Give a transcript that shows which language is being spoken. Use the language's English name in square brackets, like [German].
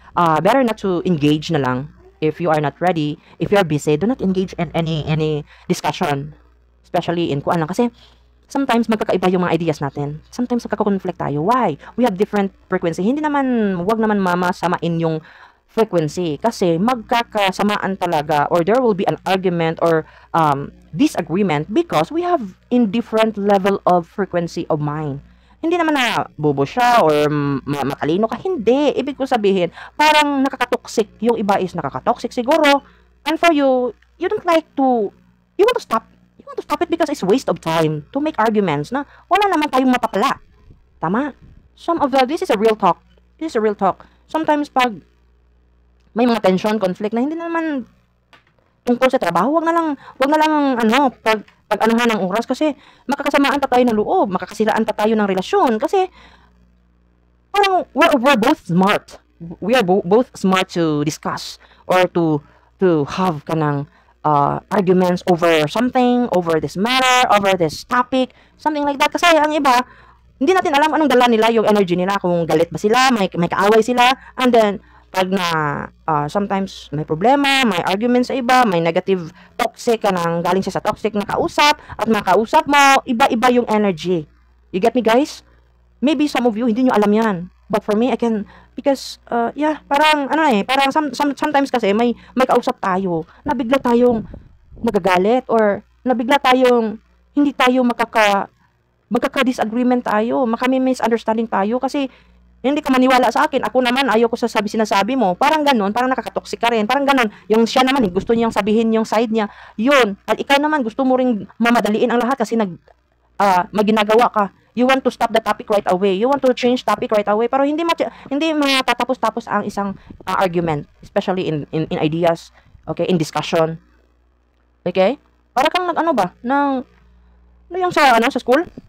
[English] Better not to engage [Filipino] na lang [English] if you are not ready. If you are busy, do not engage in any discussion. Especially in kuan lang. [Filipino] Kasi sometimes magkakaiba yung mga ideas natin. Sometimes magkaka-conflict tayo. Why? We have different frequency. Hindi naman, wag naman mamasamain yung frequency. Kasi magkakasamaan talaga [English] or there will be an argument or disagreement because we have in different level of frequency of mind. [Filipino] Hindi naman na bobo siya or matalino ka. Hindi. Ibig ko sabihin, parang nakakatoxic. Yung iba is nakakatoxic siguro. [English] And for you, you don't like to, you want to stop. You want to stop it because it's waste of time to make arguments [Filipino] na wala naman tayong mapapala. [English] Tama? This is a real talk. This is a real talk. [Filipino] Sometimes pag may mga tension, conflict na hindi naman tungkol sa trabaho, wag na lang pag-anuhan ng oras kasi makakasamaan pa tayo ng loob, makakasiraan pa tayo ng relasyon kasi parang [English] we're both smart. We are both smart to discuss or to have kanang arguments over something, over this matter, over this topic, something like that. [Filipino] Kasi ang iba, hindi natin alam anong dala nila, yung energy nila, kung galit ba sila, may kaaway sila, and then pag na sometimes may problema, may arguments sa iba, may negative, toxic ka nang galing siya sa toxic na kausap, at makausap mo, iba-iba yung energy. [English] You get me, guys? [Filipino] Maybe some of you, hindi nyo alam yan. But for me, I can, because, parang, parang sometimes kasi may kausap tayo, nabigla tayong nagagalit, or nabigla tayong hindi tayo magkaka-disagreement tayo, misunderstanding tayo, kasi hindi ka maniwala sa akin. Ako naman, ayaw ko sinasabi mo. Parang ganun, parang nakakatoxic ka rin. Parang ganun. Yung siya naman, gusto niyang sabihin yung side niya. Yun. At ikaw naman, gusto mo ring mamadaliin ang lahat kasi may ginagawa ka. [English] You want to stop the topic right away. You want to change topic right away. [Filipino] Pero hindi matatapos-tapos ang isang argument. [English] Especially in ideas. Okay? In discussion. Okay? [Filipino] Para kang yung sa school?